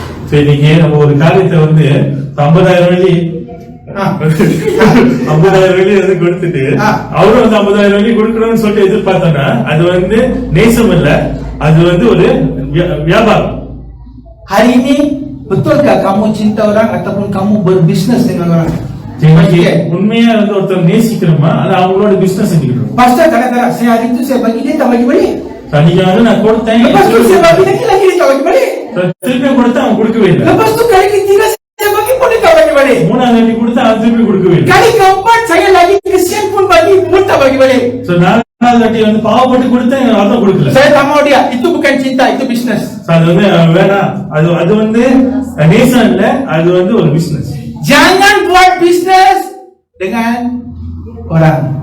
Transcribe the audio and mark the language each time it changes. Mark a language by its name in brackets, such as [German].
[Tamil] சரி, நீங்க நம்ம ஒரு காரியத்தை வந்து 50,000 வெள்ளி 50,000 வெள்ளி வந்து கொடுத்துட்டு அவரும் வந்து 50,000 வெள்ளி கொடுக்கணும்னு சொல்லிட்டு எதிர்பார்த்தோம்னா அது வந்து நேசம் இல்ல, அது வந்து ஒரு வியாபாரம். [Malay] Hari ini betulkah kamu cinta orang ataupun kamu berbisnes dengan orang? [Tamil] உண்மையா வந்து ஒருத்தர் நேசிக்கிறோமா அது அவங்களோட பிசினஸ் செஞ்சுக்கிட்டு [Malay] Pastor kadang-kadang saya hari itu saya bagi dia tak bagi balik. [Tamil] Tadinya வந்து நான் கொடுத்தேன், [Malay] Lepas tu saya bagi lagi dia tak bagi balik. [Tamil] திருப்பி கொடுத்தா அவன் கொடுக்கவே இல்லை. [Malay] Lepas tu kali ketiga saya bagi pun dia tak bagi balik. [Tamil] மூணாவது வாட்டி கொடுத்தா அவன் திருப்பி கொடுக்கவே இல்லை. [Malay] Kali keempat saya lagi kesian pun bagi pun tak bagi balik. [Tamil] So நாலாவது வாட்டி வந்து பாவப்பட்டு கொடுத்தேன், அதான் கொடுக்கல. [Malay] Saya tak mau dia. Itu bukan cinta, itu bisnes. [Tamil] அது வந்து வேணாம், அது வந்து நேசம் இல்ல, அது வந்து ஒரு business. [Malay] Jangan buat bisnes dengan orang.